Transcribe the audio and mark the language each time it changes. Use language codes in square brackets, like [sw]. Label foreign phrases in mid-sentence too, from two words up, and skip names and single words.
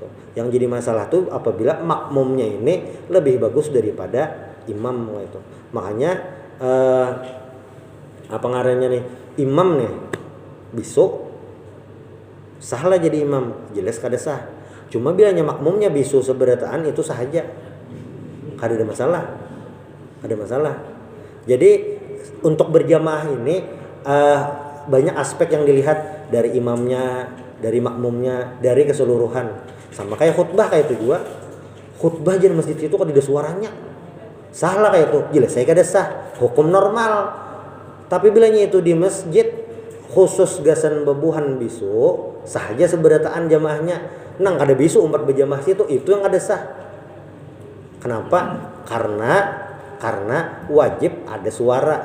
[id] Yang jadi masalah tuh apabila makmumnya ini lebih bagus daripada imam kayak itu. [bjn] Makanya apa ngarannya nih, imam nih besok sahlah jadi imam, jelas kada sah. Cuma bilanya makmumnya bisu seberataan itu sahaja, kada ada masalah. [id] Ada masalah. Jadi untuk berjamaah ini banyak aspek yang dilihat dari imamnya, dari makmumnya, dari keseluruhan. Sama kayak khutbah kayak itu juga. Khutbah di masjid itu kok ada suaranya. Salah kayak itu. Jelas saya [bjn] kada sah. [id] Hukum normal. [bjn] Tapi bilanya itu di masjid khusus gasan bebuhan bisu, sahaja seberataan jamaahnya. Nang kada bisu umat berjamaah situ itu yang kada sah. [id] Kenapa? Karena wajib ada suara.